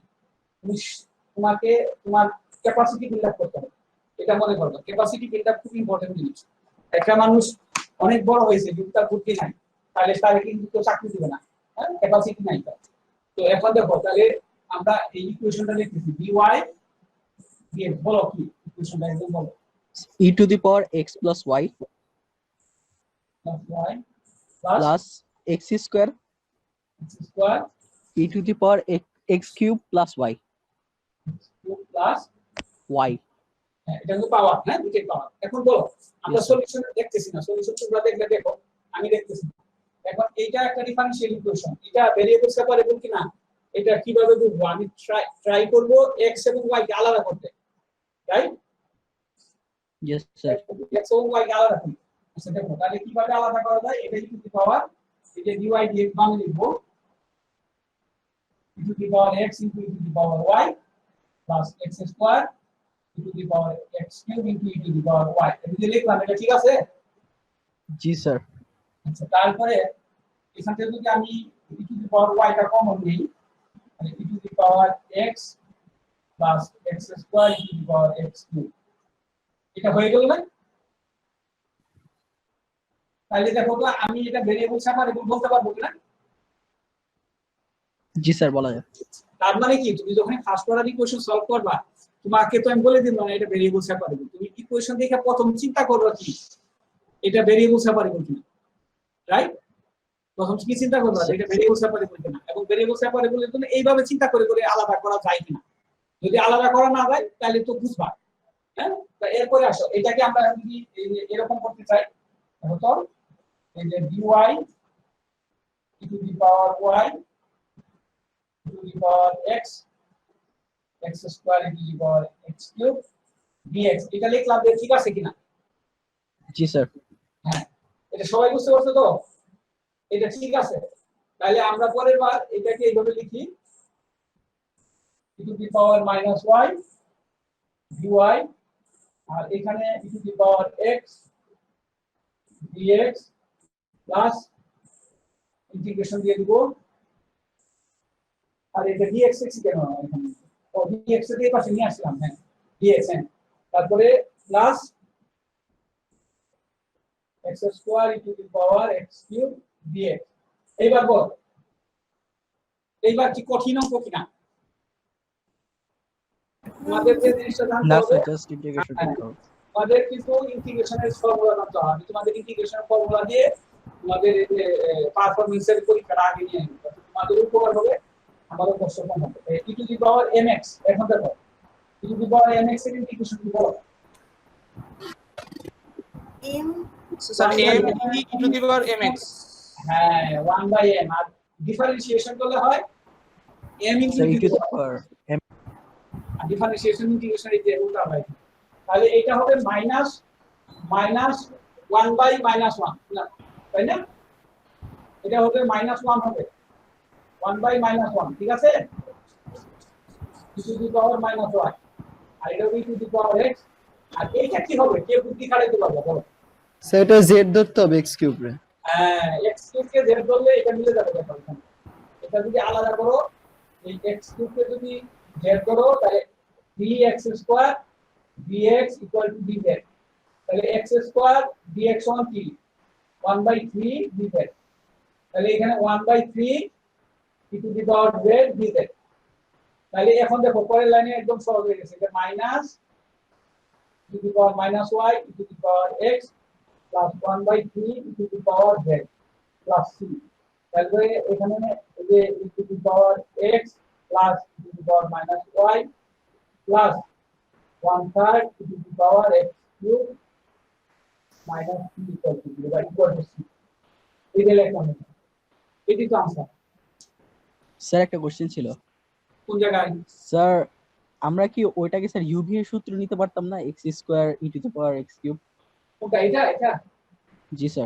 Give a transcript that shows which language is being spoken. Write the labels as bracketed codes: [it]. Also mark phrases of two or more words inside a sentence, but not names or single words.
[bn] তোমাকে তোমার [en] capacity build up [bn] করতে হবে, এটা মনে করবে। [en] capacity build up [bn] খুব ইম্পর্টেন্ট জিনিস। একটা মানুষ অনেক বড় হয়েছে কিন্তু তার বুদ্ধি নাই, তাহলে তাকে কিন্তু কেউ চাকরি দিবে না, হ্যাঁ ক্যাপাসিটি নাই তার। তো এখন দেখো তাহলে আমরা এই ইকুয়েশনটা লিখতেছি dy দিয়ে, বলো কি ইকুয়েশনটা একদম বলো। [en] e to the power x plus y y plus x square স্কয়ার e to the power x cube plus y প্লাস y. [bn] এটা কিন্তু পাওয়ার, হ্যাঁ দুটোই পাওয়ার। এখন বলো আমরা সলিউশন দেখতেছি না, সলিউশন তোমরা দেখলে দেখো, আমি দেখতেছি না। এখন এইটা একটা [en] differential equation, [bn] এটা [en] variable separable [bn] কিনা এটা কিভাবে বুঝবো? আমি ট্রাই করব x এবং y কে আলাদা করতে, রাইট? [en] Yes, sir. [bn] x এবং y কে আলাদা করি। আচ্ছা দেখো তাহলে কিভাবে আলাদা করা যায়? এটা [en] e to the power [bn] এই যে [en] dy dx [bn] মান লিখবো [en] e to the power x into e to the power y plus x square e to the power x cube into e to the power y [bn] এটা দিয়ে লিখলাম, এটা ঠিক আছে? জি স্যার। আচ্ছা, তারপরে এখান থেকে যদি আমি [en] e to the power y [bn] টা কমন নিই, তাহলে [en] e to the power x plus x square e to the power x cube, [bn] এটা হয়ে গেল না? তাহলে দেখো তো আমি এটা [en] variable separable [bn] বলতে পারবো কিনা? জি স্যার বলা যায়। তার মানে কি, তুমি যখন [en] first order equation [bn] সলভ করবা, তোমাকে তো আমি বলে দিলাম না এটা [en] variable separable, [bn] তুমি ইকুয়েশন দেখে প্রথম চিন্তা করবা কি এটা [en] variable separable [bn] কিনা, রাইট? প্রথম কি চিন্তা করবা এটা [en] variable separable [bn] কিনা, এবং [en] variable separable [bn] জন্য এইভাবে চিন্তা করে করে আলাদা করা যায় কিনা। যদি আলাদা করা না যায় তাহলে তো বুঝবা। হ্যাঁ, তো এরপরে আসো, এটাকে আমরা যদি এরকম করতে চাই, তো এই যে [en] dy e to the power y e to the power x x square e to the power x cube dx, [bn] এটা লিখলাম, ঠিক আছে কিনা? জি স্যার। হ্যাঁ, এটা সবাই বুঝতে পারছো তো? এটা ঠিক আছে। তাহলে আমরা পরের বার এটাকে এইভাবে লিখি [en] e to the power minus y dy, [bn] আর এখানে [en] e to the power x [bn] dx [en] plus integration [bn] দিয়ে দিব, আর এটা dx x কেন এখানে, ও dx এর এই পাশে নিয়ে আসলাম, হ্যাঁ dx, হ্যাঁ, তারপরে [en] plus x square e to the power x cube dx. [bn] এইবার বল, এইবার কি কঠিন অঙ্ক কিনা? আমাদের যে জিনিসটা জানতে না হবে, স্যার [en] just integration [bn] করতে হবে। আমাদের কিন্তু ইন্টিগ্রেশনের ফর্মুলা জানতে হবে। তোমাদের ইন্টিগ্রেশনের ফর্মুলা দিয়ে তোমাদের এই যে পারফরম্যান্সের পরীক্ষাটা আগে নিয়ে নিতে, তোমাদের উপকার হবে, আমারও কষ্ট কম হবে। [en] e to the power mx, [bn] এখন দেখো [en] e to the power mx [bn] এর ইন্টিগ্রেশন কি বলো? m স্যার [en] m e to the power mx, [bn] হ্যাঁ 1/m, আর ডিফারেন্সিয়েশন করলে হয় [en] m into [bn] স্যার [en] the e to the power, power m. [bn] আর ডিফারেন্সিয়েশন ইন্টিগ্রেশন এই যে উল্টা হয়, তাহলে এটা হবে মাইনাস 1/-1, না তাই না? এটা হবে -1 হবে 1/-1, ঠিক আছে? [en] e to the power -1, [bn] আর এটা হবে e to the power x, আর এইটা কি হবে, কে বুদ্ধি খাটাইতে পারবে বলো? স্যার এটা z ধরতে হবে [en] x cube [bn] রে। হ্যাঁ, [en] x cube [bn] কে z ধরলে এটা মিলে যাবে, দেখো এখানে এটা যদি আলাদা করো, এই [en] x cube [bn] কে যদি z ধরো তাহলে [en] 3x square dx equal to dz, [bn] তাহলে [en] x square dx [bn] সমান কি 1/3 dz, তাহলে এখানে [en] 1/3 e to the power z dz। [bn] তাহলে এখন দেখো পরের লাইনে একদম সহজ হয়ে গেছে, এটা মাইনাস [en] e to the power -y e to the power x plus 1/3 e to the power z plus c, [bn] তাহলে এখানে এই যে [en] e to the power x plus e to the power -y plus 1/3 e to the power x cube minus c equal to 0 বা equal to c, [bn] এটা লিখলাম, এটি তো आंसर। স্যার একটা কোশ্চেন ছিল। কোন জায়গায়? স্যার আমরা কি ওইটাকে স্যার ইউভি এর সূত্র নিতে পারতাম না, [en] x square e to the power x cube? [bn] ওটা এটা জি স্যার।